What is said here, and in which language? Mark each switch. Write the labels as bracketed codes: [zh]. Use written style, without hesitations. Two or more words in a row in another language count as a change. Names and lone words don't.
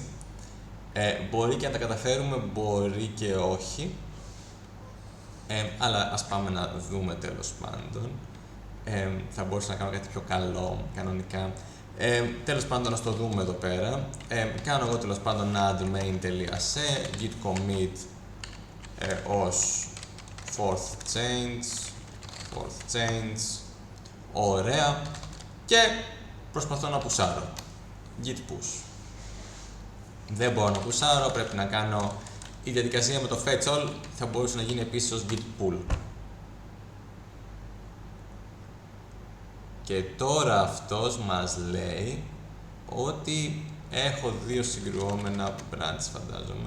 [el] Μπορεί και να τα καταφέρουμε, μπορεί και όχι. Αλλά ας πάμε να δούμε τέλος πάντων. Θα μπορούσα να κάνω κάτι πιο καλό κανονικά. Τέλος πάντων, να το δούμε εδώ πέρα. Κάνω εγώ τέλος πάντων [en] add main.c git commit [el] ως [en] fourth change. [el] Ωραία. Και προσπαθώ να πουσάρω. [en] Git push. [el] Δεν μπορώ να πουσάρω, πρέπει να κάνω... Η διαδικασία με το [en] fetch all [el] θα μπορούσε να γίνει επίσης ως [en] git pull. [el] Και τώρα αυτός μας λέει ότι έχω δύο συγκρουόμενα branch, φαντάζομαι.